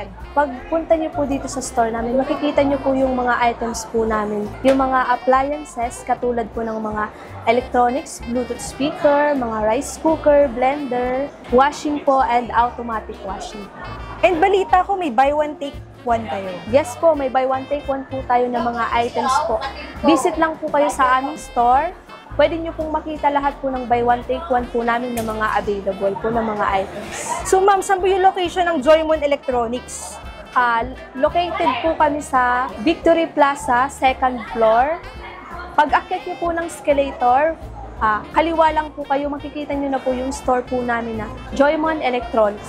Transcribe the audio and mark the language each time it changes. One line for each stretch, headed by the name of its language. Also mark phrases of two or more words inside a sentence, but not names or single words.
Filipino: Pagpunta niyo po dito sa store namin, makikita niyo po yung mga items po namin. Yung mga appliances, katulad po ng mga electronics,
English: Bluetooth speaker,
Filipino: mga
English: rice cooker,
Filipino: blender, washing po,
English: and automatic washing.
Filipino: And balita ko may
English: buy one take one
Filipino: kayo. Yes po, may
English: buy one take one
Filipino: po tayo ng mga items po. Visit lang po kayo sa aming store. Pwede nyo pong makita lahat po ng
English: buy one take one
Filipino: po namin ng mga available po ng mga items.
English: So ma'am,
Filipino: saan po yung location ng Joymon Electronics? Located po kami sa Victory Plaza,
English: 2nd floor.
Filipino: Pag-akyat nyo po ng escalator, kaliwa lang po kayo, makikita nyo na po yung store po namin na Joymon Electronics.